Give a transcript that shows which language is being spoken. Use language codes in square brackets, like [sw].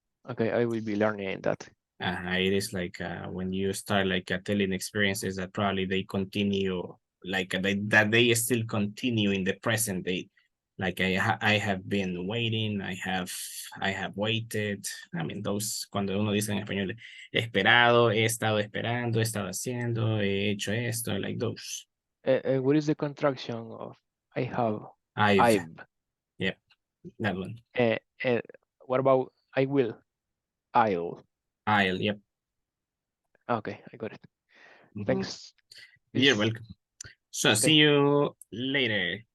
[en] Okay, I will be learning that. It is like when you start like telling experiences that probably they continue, like that they still continue in the present day. Like I have been waiting, I have waited. Those, [es] cuando uno dice en español, esperado, he estado esperando, he estado haciendo, he hecho esto, [en] like those. What is the contraction of I have? I've. Yep, that one. What about I will? I'll. Yep. Okay, I got it. Thanks. You're welcome. So see you later.